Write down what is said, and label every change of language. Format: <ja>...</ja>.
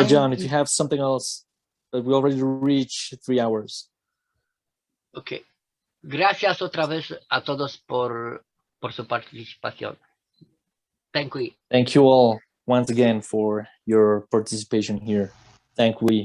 <en>So, John, if you have something else, but we already reached 3 hours. Ok.</en> <es>Gracias otra vez a todos por su participación.</es> <en>Thank you. Thank you all once again for your participation here. Thank you.</en>